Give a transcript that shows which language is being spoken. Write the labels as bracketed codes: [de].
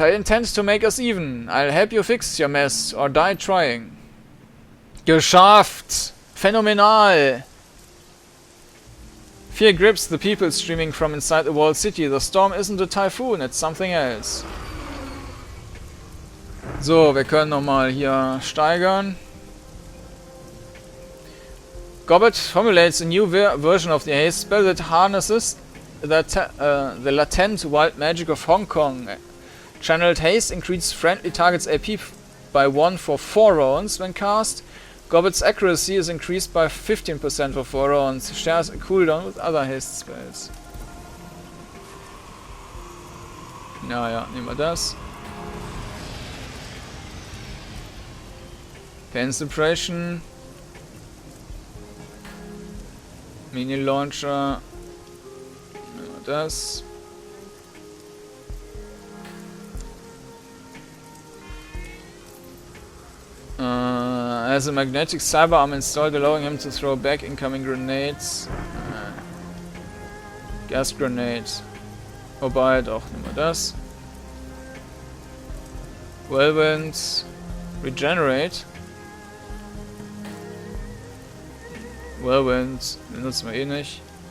[en] I intend to make us even. I'll help you fix your mess, or die trying. [de] Geschafft! Phänomenal! [en] Fear grips the people streaming from inside the walled city. The storm isn't a typhoon, it's something else. [de] So, wir können nochmal hier steigern. [en] Gobbet formulates a new version of the haste spell that harnesses the latent wild magic of Hong Kong. Channeled haste increases friendly targets AP by 1 for 4 rounds when cast. Gobbet's accuracy is increased by 15% for 4 rounds. Shares a cooldown with other haste spells. [de] Naja, nehmen wir das. [en] Pain Suppression. [de] Mini Launcher. Nehmen wir das. [en] Has a magnetic cyber arm installed, allowing him to throw back incoming grenades. Gas grenades. [de] Wobei, doch, nehmen wir das. [en] Whirlwind. Regenerate. [de] Whirlwind, den nutzen wir eh nicht.